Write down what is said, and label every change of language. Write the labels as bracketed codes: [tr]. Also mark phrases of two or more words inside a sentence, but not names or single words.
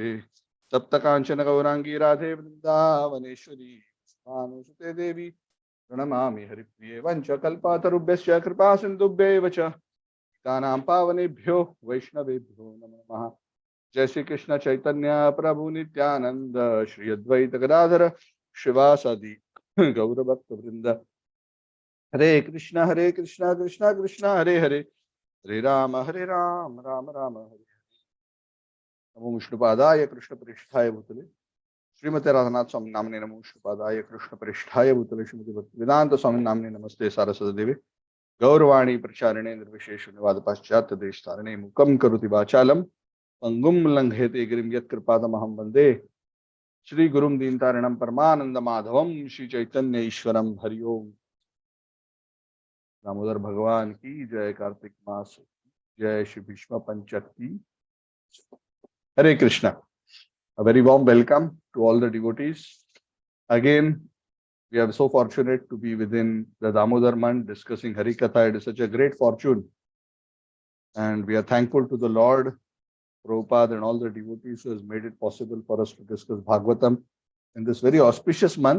[sa] सप्तकांचन गौरांगी राधे वृंदावनेश्वरी भानुसुते देवी प्रणमामि हरिप्रिये वंश कल्पतरुभ्यश्च कृपा सिन्धुभ्यैव च पतितानां पावनेभ्यो वैष्णवेभ्यो नमो नमः। जय श्री कृष्ण चैतन्य प्रभु नित्यानंद श्री अद्वैत गदाधर शिवासादि गौरभक्त वृंद। हरे कृष्ण कृष्ण कृष्ण हरे हरे हरे राम राम राम हरे। नमो विष्णुपादाय कृष्ण पृष्ठाय भूतले श्रीमते राधानाथ स्वामी नामने नमो विष्णुपादाय कृष्ण पृष्ठाय भूतले श्रीमती भक्ति वेदांत स्वामी नामने नमस्ते सारस्वती देवे गौरवाणी प्रचारिणे निर्विशेष निवाद पाश्चात्य देश तारिणे मुकम करोति वाचालम पंगुम लंघयते गिरिम यत्कृपादमहं वंदे श्री गुरुम दीनतारिणम परमानंद माधवम श्री चैतन्य ईश्वरम हरि ओम। [hi] दामोदर भगवान की जय। कार्तिक मास जय। श्री भीष्म पंचक की हरे कृष्णा। [en] A very warm welcome to all the devotees. Again, we are so fortunate to be within the Damodar month discussing Hari Katha. It is such a great fortune. And we are thankful to the Lord, Prabhupada and all the devotees who has made it possible for us to discuss Bhagavatam in this very auspicious month.